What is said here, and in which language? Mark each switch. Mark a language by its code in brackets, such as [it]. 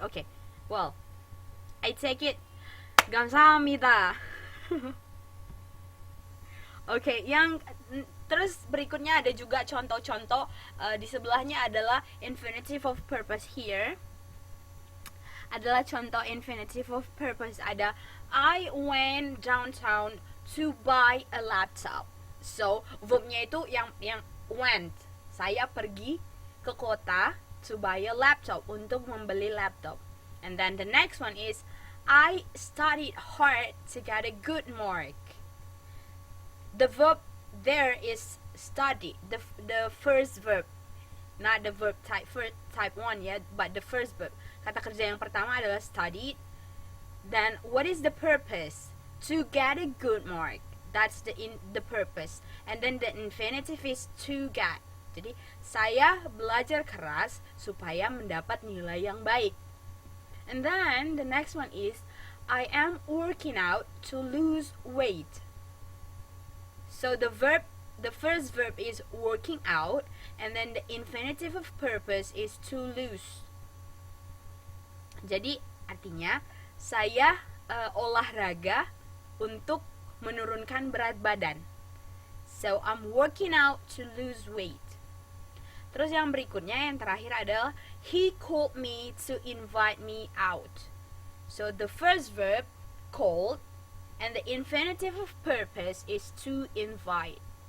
[en] Okay, well, I take it. [ko] 감사합니다. [id] Oke, yang terus berikutnya ada juga contoh-contoh di sebelahnya adalah infinitive of purpose here. Adalah contoh infinitive of purpose. [en] Ada I went downtown to buy a laptop. [id] So, verbnya itu yang went. Saya pergi ke kota [en] to buy a laptop, [id] untuk membeli laptop. [en] And then the next one is I studied hard to get a good mark. The verb there is study, the first verb. not the verb type 1 ya, but the first verb. [id] Kata kerja yang pertama adalah studied. [en] Then what is the purpose? To get a good mark. That's the purpose. And then the infinitive is to get. [id] Jadi saya belajar keras supaya mendapat nilai yang baik. [en] And then the next one is I am working out to lose weight. So the first verb is working out, and then the infinitive of purpose is to lose. [id] Jadi artinya saya olahraga untuk menurunkan berat badan. [en] So I'm working out to lose weight. [id] Terus yang berikutnya yang terakhir adalah [en] he called me to invite me out. So the first verb called and the infinitive of purpose is to invite.